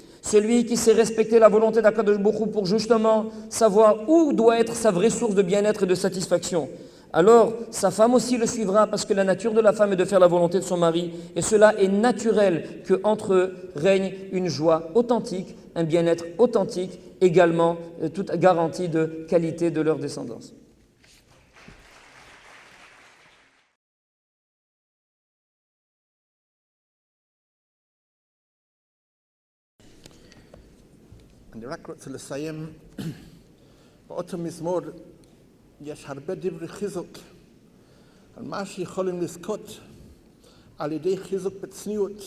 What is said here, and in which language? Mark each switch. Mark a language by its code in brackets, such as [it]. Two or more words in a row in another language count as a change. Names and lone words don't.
[fr] Celui qui sait respecter la volonté d' [he] הקדוש ברוך הוא [fr] pour justement savoir où doit être sa vraie source de bien-être et de satisfaction. Alors, sa femme aussi le suivra parce que la nature de la femme est de faire la volonté de son mari et cela est naturel qu'entre eux règne une joie authentique, un bien-être authentique, également toute garantie de qualité de leur descendance. [he] אני רק רוצה לסיים באותו מזמור יש הרבה דברי חיזוק על מה שיכולים לזכות על ידי חיזוק בצניעות.